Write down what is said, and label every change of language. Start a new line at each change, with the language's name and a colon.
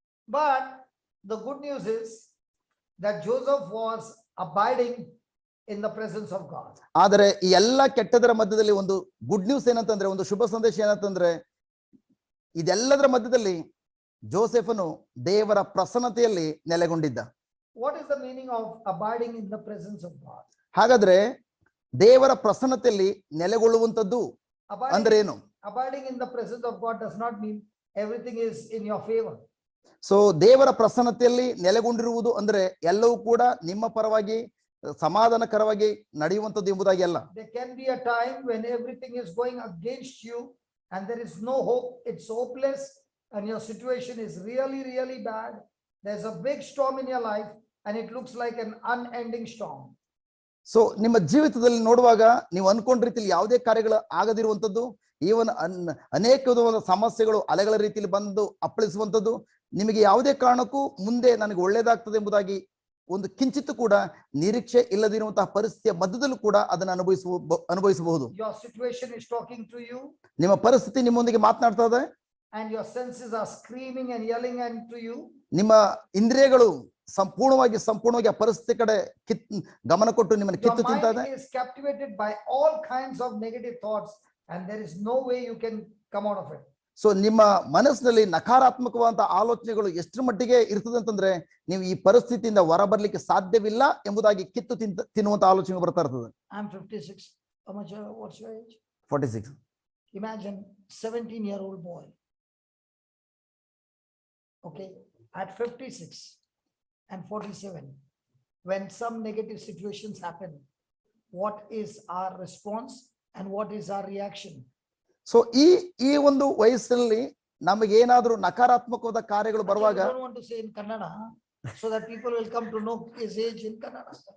English: But the good news is that Joseph was abiding in the presence of God.
Kannada: ಆದರೆ ಈ ಎಲ್ಲಾ ಕೆಟ್ಟದರ ಮಧ್ಯದಲ್ಲಿ ಒಂದು ಗುಡ್ ನ್ಯೂಸ್ ಏನಂತಂದ್ರೆ, ಒಂದು ಶುಭ ಸಂದೇಶ ಏನಂತಂದ್ರೆ, ಇದೆಲ್ಲದರ ಮಧ್ಯದಲ್ಲಿ ಜೋಸೆಫನು ದೇವರ ಪ್ರಸನ್ನತೆಯಲ್ಲಿ ನೆಲೆಗೊಂಡಿದ್ದ.
English: What is the meaning of abiding in the presence of God?
Kannada: ಹಾಗಾದ್ರೆ ದೇವರ ಪ್ರಸನ್ನತೆಯಲ್ಲಿ ನೆಲೆಗೊಳ್ಳುವಂತದ್ದು ಅಂದ್ರೆ ಏನು?
English: Abiding in the presence of God does not mean everything is in your favor.
Kannada: So ದೇವರ ಪ್ರಸನ್ನತೆಯಲ್ಲಿ ನೆಲೆಗೊಂಡಿರುವುದು ಅಂದ್ರೆ ಎಲ್ಲವೂ ಕೂಡ ನಿಮ್ಮ ಪರವಾಗಿ ಸಮಾಧಾನಕರವಾಗಿ ನಡೆಯುವಂತದ್ದು ಎಂಬುದಾಗಿ ಅಲ್ಲ.
English: There can be a time when everything is going against you and there is no hope. It's hopeless and your situation is really bad. There's a big storm in your life and it looks like an unending storm.
Kannada: So ನಿಮ್ಮ ಜೀವಿತದಲ್ಲಿ ನೋಡುವಾಗ ನೀವು ಅನ್ಕೊಂಡ ರೀತಿಯಲ್ಲಿ ಯಾವುದೇ ಕಾರ್ಯಗಳು ಆಗದಿರುವಂತದ್ದು, even ಅನೇಕ ವಿಧವಾದ ಸಮಸ್ಯೆಗಳು ಅಲೆಗಳ ರೀತಿಯಲ್ಲಿ ಬಂದು ಅಪ್ಪಳಿಸುವಂತದ್ದು, ನಿಮಗೆ ಯಾವುದೇ ಕಾರಣಕ್ಕೂ ಮುಂದೆ ನನಗೆ ಒಳ್ಳೇದಾಗ್ತದೆ ಎಂಬುದಾಗಿ ಒಂದು ಕಿಂಚಿತ್ತು ಕೂಡ ನಿರೀಕ್ಷೆ ಇಲ್ಲದಿರುವಂತಹ ಪರಿಸ್ಥಿತಿಯ ಮಧ್ಯದಲ್ಲೂ ಕೂಡ ಅದನ್ನು ಅನುಭವಿಸಬಹುದು.
English: Your situation is talking to you.
Kannada: ನಿಮ್ಮ ಪರಿಸ್ಥಿತಿ ನಿಮ್ಮೊಂದಿಗೆ ಮಾತನಾಡ್ತಾ ಇದೆ.
English: And your senses are screaming and yelling to you.
Kannada: ನಿಮ್ಮ ಇಂದ್ರಿಯಗಳು ಸಂಪೂರ್ಣವಾಗಿ ಆ ಪರಿಸ್ಥಿತಿ ಕಡೆ ಗಮನ ಕೊಟ್ಟು ನಿಮ್ಮನ್ನು ಕಿತ್ತು ತಿಂತಾ ಇದೆ.
English: Your mind is captivated by all kinds of negative thoughts and there is no way you can come out of it.
Kannada: So ನಿಮ್ಮ ಮನಸ್ಸಿನಲ್ಲಿ ನಕಾರಾತ್ಮಕವಾದಂತಹ ಆಲೋಚನೆಗಳು ಎಷ್ಟರ ಮಟ್ಟಿಗೆ ಇರ್ತದೆ ಅಂತಂದ್ರೆ ನೀವು ಈ ಪರಿಸ್ಥಿತಿಯಿಂದ ಹೊರಬರ್ಲಿಕ್ಕೆ ಸಾಧ್ಯವಿಲ್ಲ ಎಂಬುದಾಗಿ ಕಿತ್ತು ತಿನ್ನುವಂತ ಆಲೋಚನೆ ಬರ್ತಾ ಇರ್ತದೆ.
English: I'm 56. How much? What's your age? 46. Imagine 17-year-old boy. Okay, at 56 and 47, when some negative situations happen, what is our response and what is our reaction?
Kannada: So ಈ ಒಂದು ವಯಸ್ಸಿನಲ್ಲಿ ನಮಗೆ ಏನಾದರೂ ನಕಾರಾತ್ಮಕವಾದ ಕಾರ್ಯಗಳು ಬರುವಾಗ,
English: I don't want to say in Kannada so that people will come to know his age in Kannada.